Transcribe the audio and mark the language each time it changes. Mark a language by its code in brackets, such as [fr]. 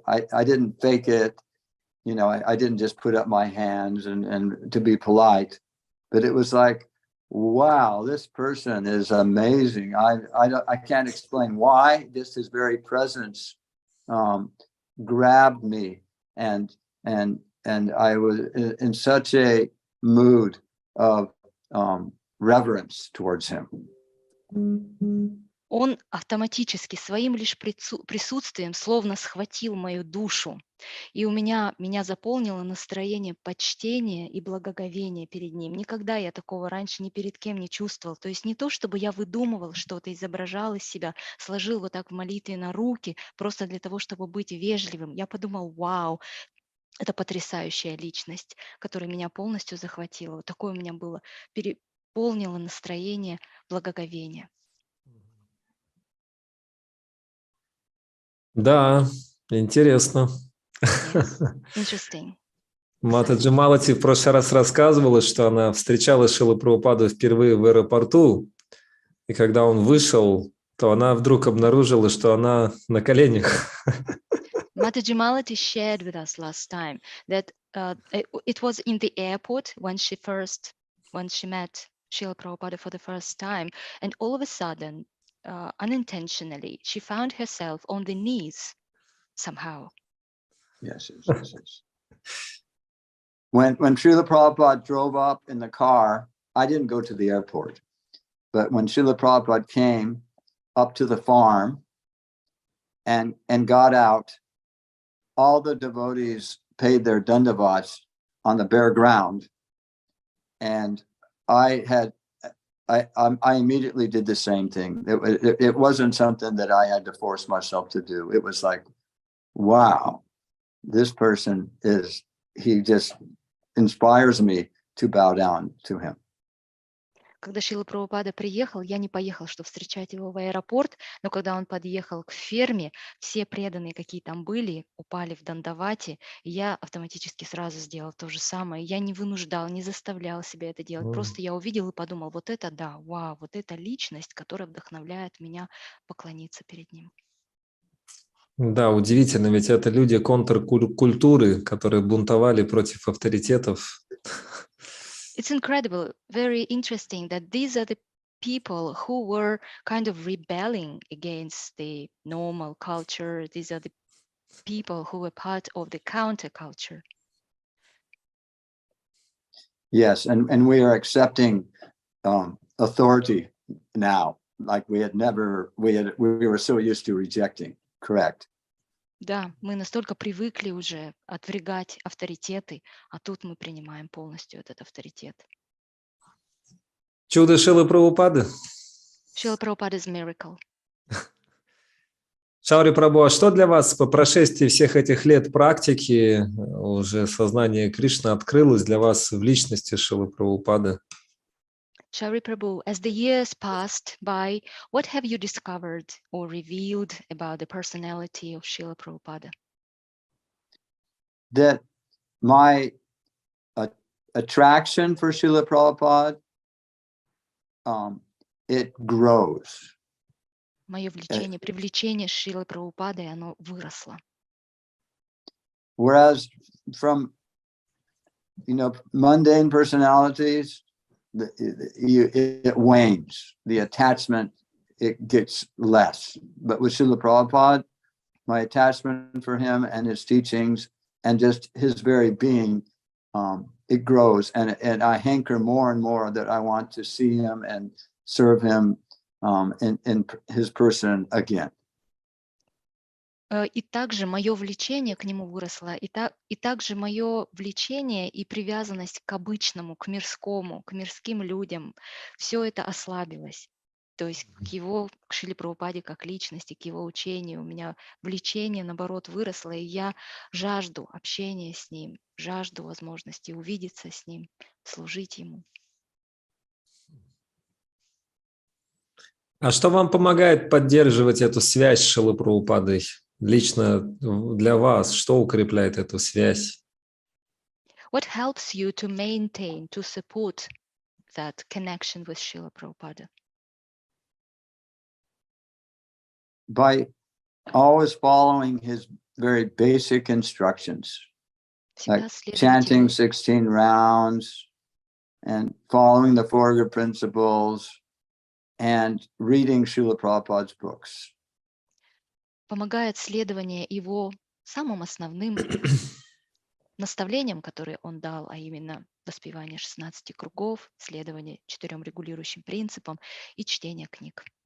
[en] I didn't fake it. I didn't just put up my hands and to be polite, but it was like, wow, this person is amazing. I can't explain why. Just his very presence grabbed me, and I was in such a mood of reverence towards him. [ru] Он автоматически своим лишь присутствием словно схватил мою душу, и меня заполнило настроение почтения и благоговения перед ним. Никогда я такого раньше ни перед кем не чувствовал. То есть не то, чтобы я выдумывал что-то, изображал из себя, сложил вот так в молитве на руки, просто для того, чтобы быть вежливым. Я подумал, вау, это потрясающая личность, которая меня полностью захватила. Вот такое у меня было, переполнило настроение благоговения. Да, интересно. [en] Yes. Interesting. [ru] Матаджи Малати в прошлый раз рассказывала, что она встречала Шрилу Прабхупаду впервые в аэропорту, и когда он вышел, то она вдруг обнаружила, что она на коленях. [en] Mataji Malati shared with us last time that it was in the airport when she met Srila Prabhupada for the first time, and all of a sudden, unintentionally, she found herself on the knees somehow. Yes. When Srila Prabhupada drove up in the car, I didn't go to the airport, but when Srila Prabhupada came up to the farm and got out, all the devotees paid their dandavats on the bare ground, and I immediately did the same thing. It wasn't something that I had to force myself to do. It was like, wow, this person he just inspires me to bow down to him. [ru] Когда Шрила Прабхупада приехал, я не поехал, чтобы встречать его в аэропорт, но когда он подъехал к ферме, все преданные, какие там были, упали в дандавати, и я автоматически сразу сделал то же самое. Я не вынуждал, не заставлял себя это делать. Просто я увидел и подумал, вот это да, вау, вот это личность, которая вдохновляет меня поклониться перед ним. Да, удивительно, ведь это люди контркультуры, которые бунтовали против авторитетов. [en] It's incredible, very interesting that these are the people who were kind of rebelling against the normal culture. These are the people who were part of the counterculture. Yes, and we are accepting authority now, like we were so used to rejecting. Correct. [ru] Да, мы настолько привыкли уже отвергать авторитеты, а тут мы принимаем полностью этот авторитет. Чудо Шрилы Прабхупады. [en] Шрила Прабхупада's miracle. [ru] Шаури Прабhu, а что для вас по прошествии всех этих лет практики, уже сознание Кришны открылось для вас в личности Шрилы Прабхупады? [en] Shri Prabhu, as the years passed by, what have you discovered or revealed about the personality of Srila Prabhupada? That my attraction for Srila Prabhupada, it grows. [ru] Мое влечение, привлечение Шрилы Прабхупады, оно выросло. [en] Whereas from, mundane personalities, it wanes. The attachment, it gets less. But with Srila Prabhupada, my attachment for him and his teachings and just his very being, it grows. And I hanker more and more that I want to see him and serve him in his person again. [ru] И также мое влечение к нему выросло, и также мое влечение и привязанность к обычному, к мирскому, к мирским людям, все это ослабилось. То есть к Шриле Прабхупаде как личности, к его учению у меня влечение, наоборот, выросло, и я жажду общения с ним, жажду возможности увидеться с ним, служить ему. А что вам помогает поддерживать эту связь с Шрилой Прабхупадой? Лично для вас, что укрепляет эту связь? [en] What helps you to maintain, to support that connection with Srila Prabhupada? By always following his very basic instructions, like chanting 16 rounds and following the four good principles and reading Srila Prabhupada's books. [ru] Помогает следование его самым основным наставлениям, которые он дал, а именно воспевание 16 кругов, следование 4 регулирующим принципам и чтение книг.